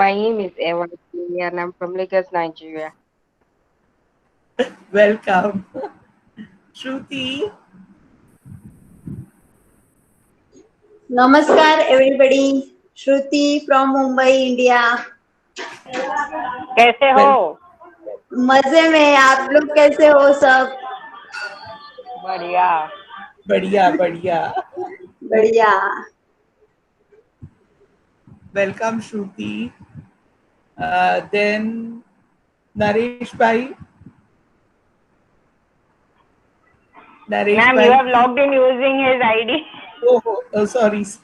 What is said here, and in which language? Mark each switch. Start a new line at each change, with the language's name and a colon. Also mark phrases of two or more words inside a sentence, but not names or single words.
English: My name is Ewa and I'm from Lagos, Nigeria. Welcome. Shruti, Namaskar everybody. Shruti from Mumbai, India.
Hindi: कैसे
English: well,
Hindi: हो? मजे में आप लोग कैसे हो सब? बढ़िया. बढ़िया, बढ़िया. बढ़िया.
English: Welcome, Shruti. Then Naresh Bhai. Naresh Ma'am, you Bhai, have please. logged in using his ID. Oh, sorry.